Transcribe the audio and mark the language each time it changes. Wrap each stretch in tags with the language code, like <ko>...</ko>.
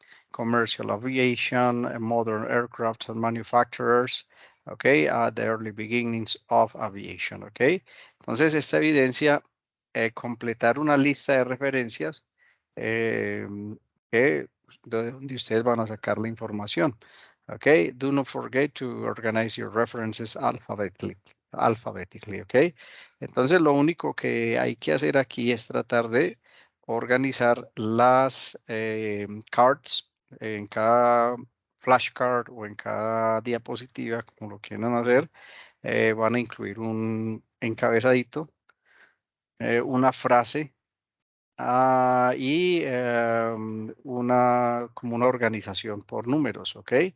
<en>Commercial aviation, modern aircraft and manufacturers, ¿ok? The early beginnings of aviation,</en> <es>¿ok? Entonces, esta evidencia, completar una lista de referencias eh, de donde ustedes van a sacar la información.</es> <en>Okay, do not forget to organize your references alphabetically, okay.</en> <es>Entonces, lo único que hay que hacer aquí es tratar de organizar las cards en cada flashcard o en cada diapositiva, como lo quieran hacer. Van a incluir un encabezadito, una frase y como una organización por números, ¿ok?</es>